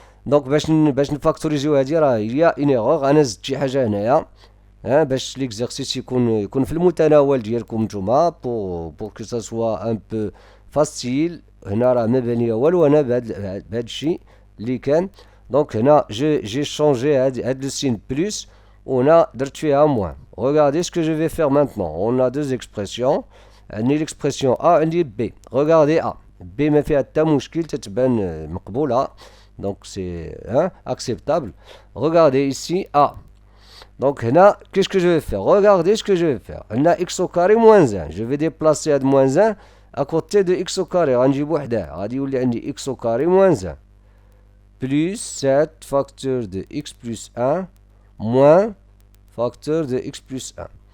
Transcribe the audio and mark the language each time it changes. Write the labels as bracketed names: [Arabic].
[French] Donc, [Arabic] باش نفاكتوريزيو هذه راه [French] il y a une erreur. [Arabic] انا زدت شي حاجه هنايا باش ليكزيرسيس يكون في المتناول ديالكم نتوما [French] بور كو سا سوا ان بو فاسيل. [Arabic] هنا راه ما بانيه والو انا بهذا الشيء اللي كان. [French] Donc là, j'ai changé le signe plus, on a [Arabic] درت [French] à moins. Regardez ce que je vais faire maintenant. On a deux expressions. L'expression A et B. Regardez A. [Arabic] B ما فيها حتى مشكل تتبان مقبولة. [French] Donc c'est acceptable. Regardez ici A. Donc là, qu'est-ce que je vais faire? Regardez ce que je vais faire. On a x au carré moins 1. Je vais déplacer à moins 1 à côté de x au carré. [Arabic] غنجيب وحده. غادي يولي عندي [French] x au carré moins 1. Plus 7 facteur de x plus 1 moins facteur de x plus 1.